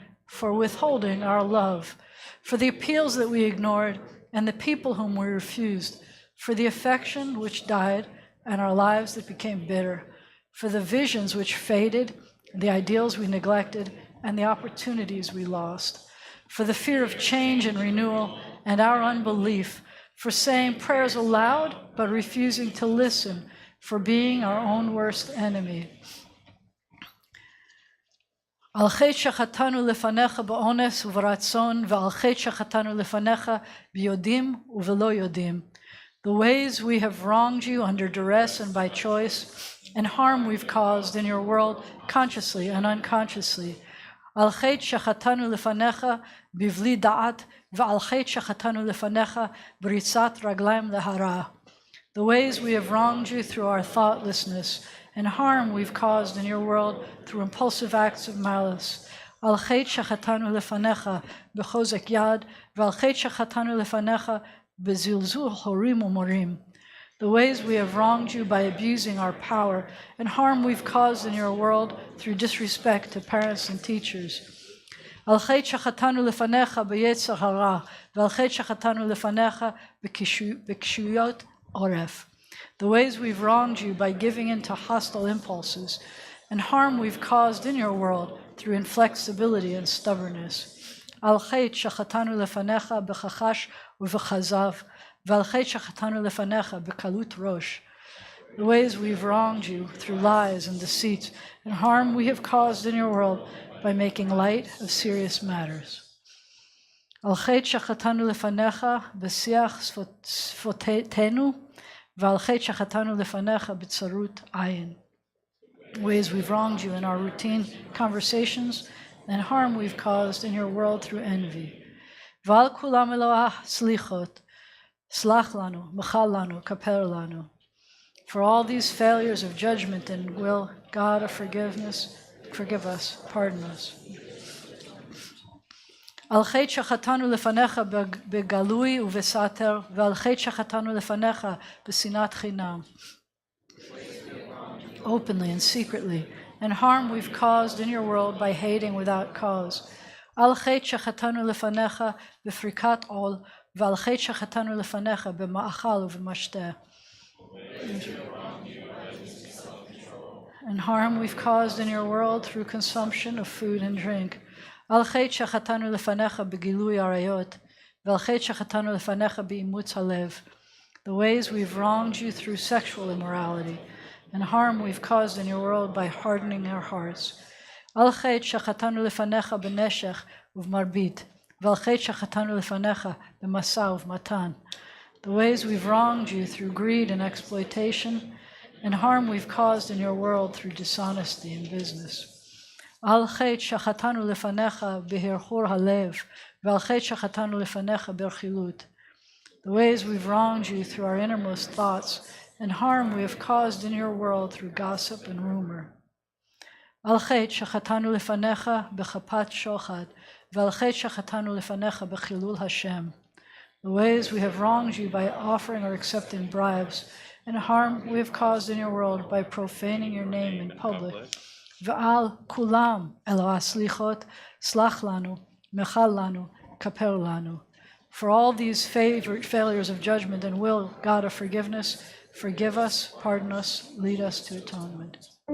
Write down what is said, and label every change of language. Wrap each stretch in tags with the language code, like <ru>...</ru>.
<en>for withholding our love, for the appeals that we ignored and the people whom we refused, for the affection which died and our lives that became bitter, for the visions which faded, the ideals we neglected, and the opportunities we lost, for the fear of change and renewal and our unbelief, for saying prayers aloud but refusing to listen, for being our own worst enemy.</en> <he>על חטא שחטאנו לפניך באונס וברצון, ועל חטא שחטאנו לפניך ביודעים ובלא יודעים.</he> <en>The ways we have wronged you under duress and by choice, and harm we've caused in your world consciously and unconsciously.</en> <he>על חטא שחטאנו לפניך בבלי דעת, ועל חטא שחטאנו לפניך בריצת רגליים להרע.</he> <en>The ways we have wronged you through our thoughtlessness, and harm we've caused in your world through impulsive acts of malice.</en> <he>על חטא שחטאנו לפניך בחוזק יד, ועל חטא שחטאנו לפניך בזלזול הורים ומורים.</he> <en>The ways we have wronged you by abusing our power, and harm we've caused in your world through disrespect to parents and teachers.</en> <he>על חטא שחטאנו לפניך ביצר הרע, ועל חטא שחטאנו לפניך בקשיות עורף.</he> <en>The ways we've wronged you by giving in to hostile impulses, and harm we've caused in your world through inflexibility and stubbornness.</en> <he>על חטא שחטאנו לפניך בחשש ובכזב, ועל חטא שחטאנו לפניך בקלות ראש.</he> <en>The ways we've wronged you through lies and deceit, and harm we have caused in your world by making light of serious matters.</en> <he>על חטא שחטאנו לפניך בשיח שפתנו, ועל חטא שחטאנו לפניך בצרות עין.</he> <en>Ways we've wronged you in our routine conversations, and harm we've caused in your world through envy.</en> <he>ועל כולם אלוהה סליחות, סלח לנו, מחל לנו, כפר לנו.</he> <en>For all these failures of judgment and will, God of forgiveness, forgive us, pardon us.</en> <he>על חטא שחטאנו לפניך בגלוי ובסתר, ועל חטא שחטאנו לפניך בשנאת חינם.</he> <en>Openly and secretly, and harm we've caused in your world by hating without cause.</en> <he>על חטא שחטאנו לפניך בפריקת עול, ועל חטא שחטאנו לפניך במאכל ובמשתה.</he> <en>And harm we've caused in your world through consumption of food and drink.</en> <he>על חטא שחטאנו לפניך בגילוי עריות, ועל חטא שחטאנו לפניך באימוץ הלב.</he> <en>The ways we've wronged you through sexual immorality, and harm we've caused in your world by hardening our hearts.</en> <he>על חטא שחטאנו לפניך בנשך ובמרבית, ועל חטא שחטאנו לפניך במשא ובמתן.</he> <en>The ways we've wronged you through greed and exploitation, and harm we've caused in your world through dishonesty in business.</en> <he>על חטא שחטאנו לפניך בהרהור הלב, ועל חטא שחטאנו לפניך ברכילות.</he> <en>The ways we've wronged you through our innermost thoughts, and harm we have caused in your world through gossip and rumor.</en> <he>על חטא שחטאנו לפניך בכפת שוחד, ועל חטא שחטאנו לפניך בחילול השם.</he> <en>The ways we have wronged you by offering or accepting bribes, and harm we have caused in your world by profaning your name in public.</en> <he>ועל כולם אלוה סליחות, סלח לנו, מחל לנו, כפר לנו.</he> <en>For all these failures of judgment and will, God of forgiveness, forgive us, pardon us, lead us to atonement.</en>